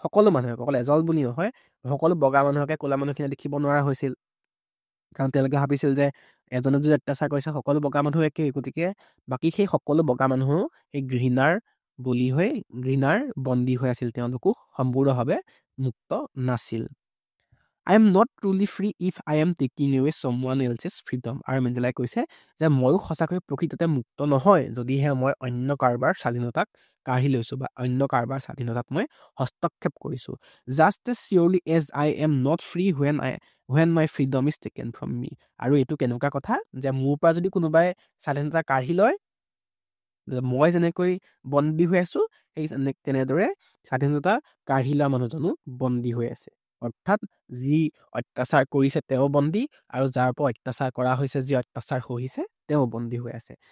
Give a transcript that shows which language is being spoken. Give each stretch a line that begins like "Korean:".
Assamese: সকলো মানুহে, অকল এজল বুলি নহয়, সকলো বগা মানুহকে ক'লা মানুহখিনিয়ে দেখিব নোৱাৰা হৈছিল। কাৰণ তেওঁলোকে ভাবিছিল যে এজনে যদি অত্যাচাৰ কৰিছে সকলো বগা মানুহ একেই, গতিকে বাকী সেই সকলো বগা মানুহো সেই ঘৃণাৰ বলি হৈ, ঘৃণাৰ বন্দী হৈ আছিল। তেওঁলোকো সম্পূৰ্ণভাৱে মুক্ত নাছিল।
English: I am not truly free if I am taking away someone else's freedom.
Assamese: আৰু মেণ্ডেলাই কৈছে যে ময়ো সঁচাকৈ প্ৰকৃততে মুক্ত নহয় যদিহে মই অন্য কাৰোবাৰ স্বাধীনতাক কাঢ়ি লৈছোঁ বা অন্য কাৰোবাৰ স্বাধীনতাত মই হস্তক্ষেপ কৰিছোঁ।
English: Just as surely as I am not free when my freedom is taken from me.
Assamese: আৰু এইটো কেনেকুৱা কথা যে মোৰ পৰা যদি কোনোবাই স্বাধীনতা কাঢ়ি লয়, মই যেনেকৈ বন্দী হৈ আছোঁ, সেই তেনেদৰে স্বাধীনতা কাঢ়ি লোৱা মানুহজনো বন্দী হৈ আছে। অৰ্থাৎ যি অত্যাচাৰ কৰিছে তেওঁ বন্দী, আৰু যাৰ পৰা অত্যাচাৰ কৰা হৈছে, যি অত্যাচাৰ সহিছে তেওঁ বন্দী হৈ আছে।